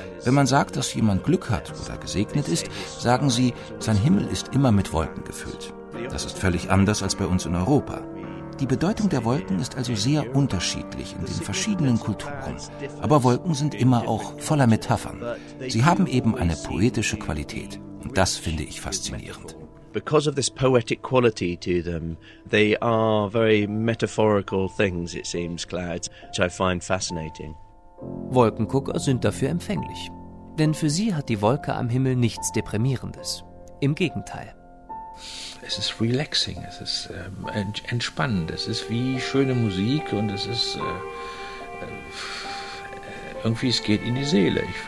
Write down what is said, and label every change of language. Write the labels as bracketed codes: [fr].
[de] Wenn man sagt, dass jemand Glück hat oder gesegnet ist, sagen sie, sein Himmel ist immer mit Wolken gefüllt. Das ist völlig anders als bei uns in Europa. Die Bedeutung der Wolken ist also sehr unterschiedlich in den verschiedenen Kulturen. Aber Wolken sind immer auch voller Metaphern. Sie haben eben eine poetische Qualität. Und das finde ich faszinierend. [en] Because of this poetic quality to them, they are very metaphorical things, it seems, clouds, which I find fascinating. [de] Wolkengucker sind dafür empfänglich. Denn für sie hat die Wolke am Himmel nichts Deprimierendes. Im Gegenteil. Es ist relaxing, es ist entspannend, es ist wie schöne Musik und es ist irgendwie, es geht in die Seele.